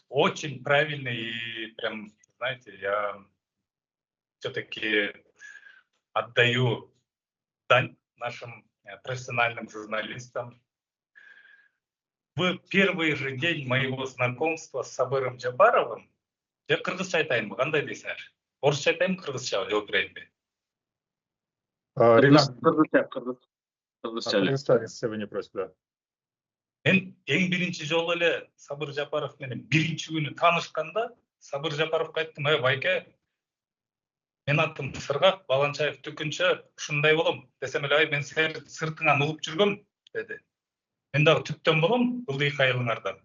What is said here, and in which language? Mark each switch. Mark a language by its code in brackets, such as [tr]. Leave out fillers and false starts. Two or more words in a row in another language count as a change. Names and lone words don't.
[ru] Очень правильный и прям, знаете, я все-таки отдаю дань нашим профессиональным журналистам. В первый же день моего знакомства с Сабыром Жапаровым, я [ky] кыргызча айтайынбы, кандай дейсиңер? Орусча айтайынбы, кыргызча жооп берейинби? [ru] Ринат, [ky] Кыргызча эле. [ru] если вы не против, да. [ky] Мен эң биринчи жолу эле Сабыр Жапаров менен биринчи күнү таанышканда Сабыр Жапаровго айттым: байке, мен атым Сыргак, Баланчаев Түкүнчө, ушундай болом. Десем эле, мен сыртыңан угуп жүргөм, деди. Мен дагы түптөн болом, ылдый айылыңардан.